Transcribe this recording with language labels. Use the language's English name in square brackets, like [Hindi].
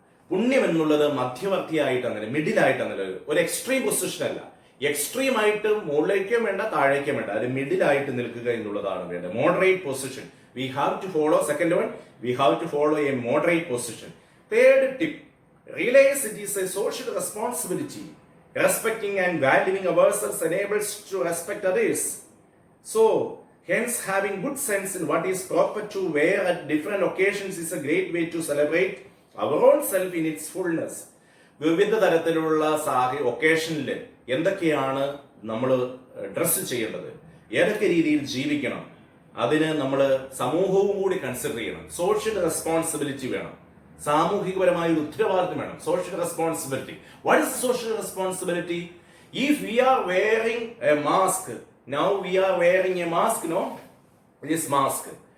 [Malayalam] പുണ്യം എന്നുള്ളത് മധ്യവർത്തിയായിട്ടാണ്, മിഡിൽ ആയിട്ടാണ്, ഒരു എക്സ്ട്രീം പൊസിഷൻ അല്ല. എക്സ്ട്രീം ആയിട്ട് മുകളിലേക്കും വേണ്ട, താഴേക്കും വേണ്ട, അത് മിഡിൽ ആയിട്ട് നിൽക്കുക എന്നുള്ളതാണ് വേണ്ടത്. [English] Moderate position we have to follow. Second one, we have to follow a moderate position. Third tip, realize it is a social responsibility. Respecting and valuing ourselves enables to respect others. So hence, having good sense in what is proper to wear at different occasions is a great way to celebrate our own self in its fullness. [Malayalam] വിവിധ തരത്തിലുള്ള ഒക്കേഷനിൽ എന്തൊക്കെയാണ് നമ്മൾ dress ചെയ്യേണ്ടത്, ഏതൊക്കെ രീതിയിൽ ജീവിക്കണം, അതിന് നമ്മൾ സമൂഹവും കൂടി കൺസിഡർ ചെയ്യണം. സോഷ്യൽ റെസ്പോൺസിബിലിറ്റി വേണം, സാമൂഹികപരമായ ഒരു ഉത്തരവാദിത്വം വേണം. [English] Social responsibility. What is social responsibility? If we are wearing a mask, now we are wearing a mask, no this mask.